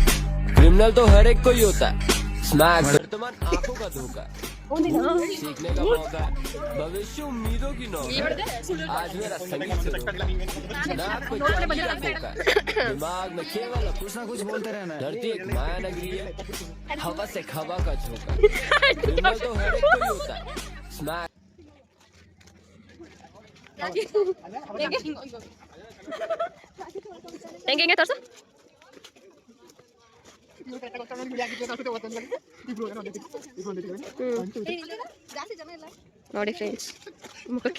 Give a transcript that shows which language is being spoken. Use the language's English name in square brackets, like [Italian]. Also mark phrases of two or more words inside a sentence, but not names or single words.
[Hindi] क्रिमिनल तो हर एक कोई होता है, स्मैक वर्तमान आंखों का धोखा है, सीखने का मौका है, भविष्य उम्मीदों की नौका है। आज मेरा संगीत से रोका है, नाक पे चांदी का कोका है, दिमाग में केवल कुछ ना कुछ बोलते रहना है। धरती एक माया नगरी है, हवा से हवा का झोंका है। क्रिमिनल तो हर एक कोई होता है, स्मैक [Kannada] ಹೆಂಗೆ ತೋರ್ಸು ಜಾಸ್ತಿ ಜನ ಇಲ್ಲ ನೋಡಿ ಫ್ರೆಂಡ್ಸ್ ಮುಖಕ್ಕೆ